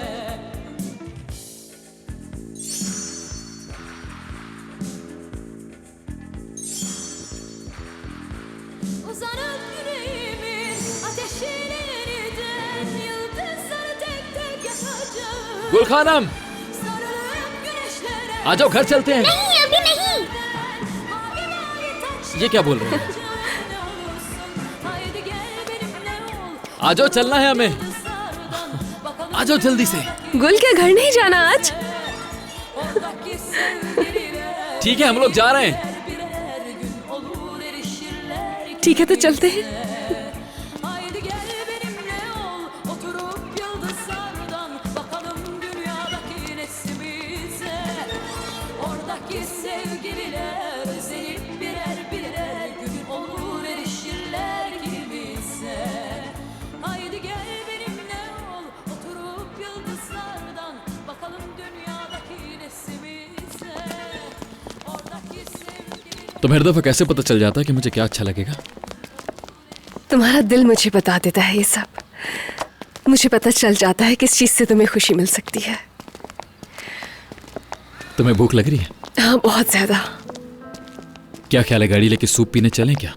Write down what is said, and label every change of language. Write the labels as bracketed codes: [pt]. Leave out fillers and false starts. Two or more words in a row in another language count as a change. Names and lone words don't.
[tr] Uzanıp yüreğimin ateşine yeniden yıldızları tek tek yakacağım. [hi] गुल खानम, [tr] Sarılıp güneşlere [hi] आ जाओ, घर चलते हैं। नहीं अभी नहीं। [tr] mavi mavi taçlar [hi] ये क्या बोल रहे हैं? [tr] olursun. Haydi gel benimle ol, [hi] आ जाओ, चलना है हमें। [tr] yıldızlardan bakalım [hi] आ जाओ जल्दी से। गुल क्या घर नहीं जाना आज? [tr] oradaki sevgililer [hi] ठीक है, हम लोग जा रहे हैं। [tr] birer gün olur erişirler [hi] ठीक है तो चलते हैं। [tr] Haydi gel benimle ol, oturup yıldızlardan bakalım dünyadaki nesimize. Oradaki sevgililer seni birer birer gün olur erişirler ikimize. Haydi gel benimle ol, oturup yıldızlardan bakalım dünyadaki nesimize. Oradaki sevgililer [hi] तुम्हें हर दफा कैसे पता चल जाता है कि मुझे क्या अच्छा लगेगा? तुम्हारा दिल मुझे बता देता है ये सब। मुझे पता चल जाता है किस चीज से तुम्हें खुशी मिल सकती है। तुम्हें भूख लग रही है? हाँ बहुत ज्यादा। क्या ख्याल है, गाड़ी लेके सूप पीने चलें क्या?